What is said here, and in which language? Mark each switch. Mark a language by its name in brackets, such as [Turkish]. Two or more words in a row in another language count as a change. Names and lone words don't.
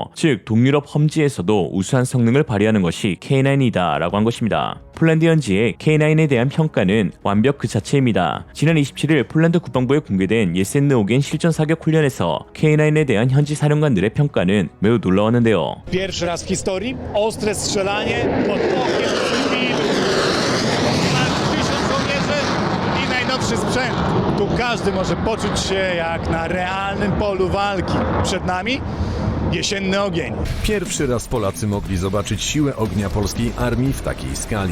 [Korean] 즉 동유럽 험지에서도 우수한 성능을 발휘하는 것이 K9이다 라고 한 것입니다. 폴란드 현지의 K9에 대한 평가는 완벽 그 자체입니다. 지난 27일 폴란드 국방부에 공개된 예센느오겐 실전 사격 훈련에서 K9에 대한 현지 사령관들의 평가는 매우 놀라웠는데요. [Polish] Pierwszy raz w historii ostre strzelanie pod okiem cywilów. Ponad 1000 żołnierzy i najnowszy sprzęt. Tu każdy może poczuć się jak na realnym polu walki. Przed nami jesienny ogień. Pierwszy raz Polacy mogli zobaczyć siłę ognia polskiej armii w takiej skali.